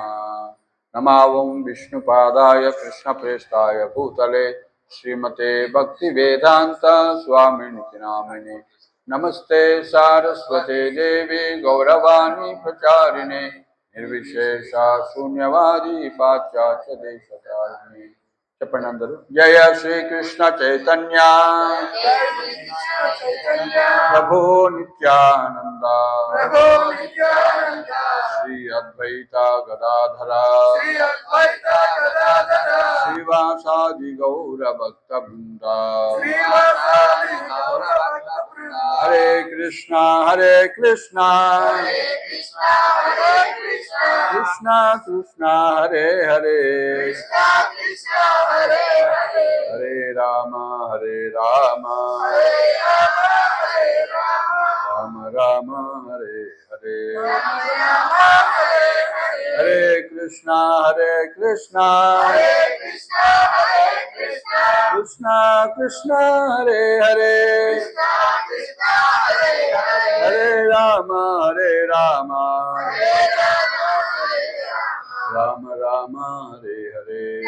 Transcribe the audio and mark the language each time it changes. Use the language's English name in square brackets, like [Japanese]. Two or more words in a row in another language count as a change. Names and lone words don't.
[Sanskrit] नमावं विष्णुपादाय कृष्णप्रेष्ठाय भूतले श्रीमते भक्तिवेदांत स्वामिनिति नामिने नमस्ते सारस्वते देवी गौरवाणी प्रचारिणे निर्विशेषा शून्यवादी पाश्चात्य देशतारिणे [Telugu] చెప్పండి అందరూ. [Sanskrit] జయ శ్రీకృష్ణ చైతన్య ప్రభు నిత్యానంద శ్రీ అద్వైత గదాధర శ్రీవాసాది గౌర భక్త బృంద హరే కృష్ణ కృష్ణ కృష్ణ హరే హరే హరే రామ రామ రామ హరే హరే హరే కృష్ణ కృష్ణ కృష్ణ హరే హరే హరే రామ రామ రామ హరే హరే